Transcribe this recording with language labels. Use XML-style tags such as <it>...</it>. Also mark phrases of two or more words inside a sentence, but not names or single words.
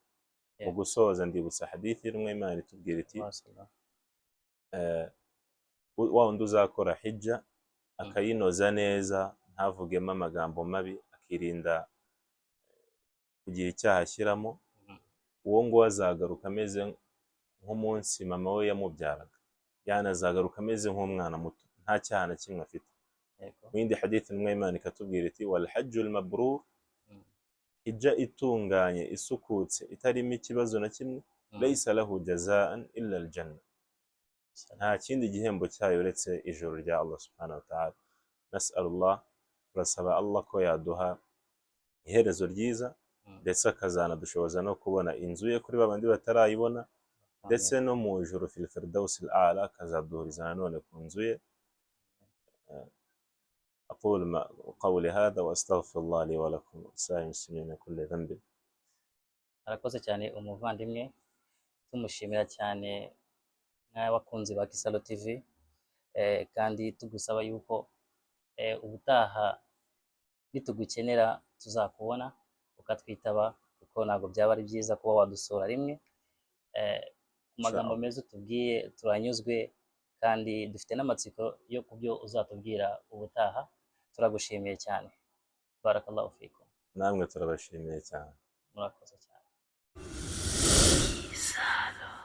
<rw>Mu gusoza ndibutsa hadithi y'intumwa y'Imana itubwira iti wa wundi uzakora hijja akayinoza neza, ntavugemo amagambo mabi, akirinda kugira icyaha ashyiramo, uwo nguwo azagaruka ameze nk'umunsi mama we yamubyaraga, yanazagaruka ameze nk'umwana muto, nta cyaha na kimwe afite. Mu yindi hadithi intumwa y'Imana ikatubwira iti</rw> <ar>والحج المبرور,</ar> <rw>hijja itunganye isukutse itarimo ikibazo na kimwe,</rw> <ar>ليس له جزاء إلا الجنة,</ar> <rw>nta kindi gihembo cyayo uretse ijuru rya Allah</rw> <ar>سبحانه وتعالى.</ar> <rw>Nas'alullah, turasaba Allah ko yaduha iherezo ryiza, ndetse akazanadushoboza no kubona inzu ye kuri babandi batarayibona, ndetse no mu ijuru</rw> <ar>في الفردوس الأعلى</ar> <rw>akazaduhuriza nanone ku nzu ye.</rw> <ar>أقول قولي هذا وأستغفر الله لي ولكم ولسائر المسلمين من كل ذنب.</ar> <rw>arakoze cyane umuvandimwe, tumushimira cyane nk'abakunzi ba Kisaro TV, kandi tugusaba yuko ubutaha nitugukenera tuzakubona ukatwitaba, kuko ntabwo byaba ari byiza kuba wadusura rimwe. Ku magambo meza utubwiye turanyuzwe, kandi dufite n'amatsiko yo kubyo uzatubwira ubutaha. Turagushimiye cyane.</rw> <ar>بارك الله فيكم.</ar> <rw>namwe turabashimiye cyane. Murakoze cyane.</rw>